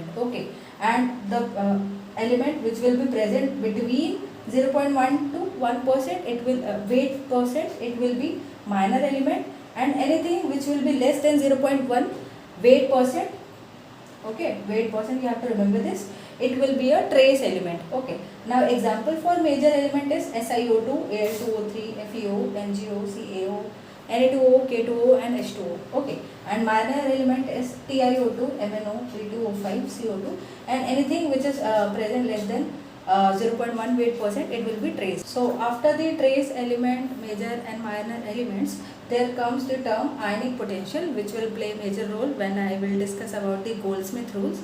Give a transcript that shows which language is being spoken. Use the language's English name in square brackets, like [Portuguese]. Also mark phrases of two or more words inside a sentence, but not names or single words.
[English] Okay, and the element which will be present between 0.1 to 1%, it will weight percent, it will be minor element, and anything which will be less than 0.1 weight percent, okay, weight percent, you have to remember this, it will be a trace element. Okay, now example for major element is SiO2, Al2O3, FeO, MgO, CaO, Na2O, K2O and H2O. Okay, and minor element is TiO2, MnO, P2O5, CO2, and anything which is present less than 0.1 weight%, it will be trace. So after the trace element, major and minor elements, there comes the term ionic potential, which will play major role when I will discuss about the Goldsmith rules.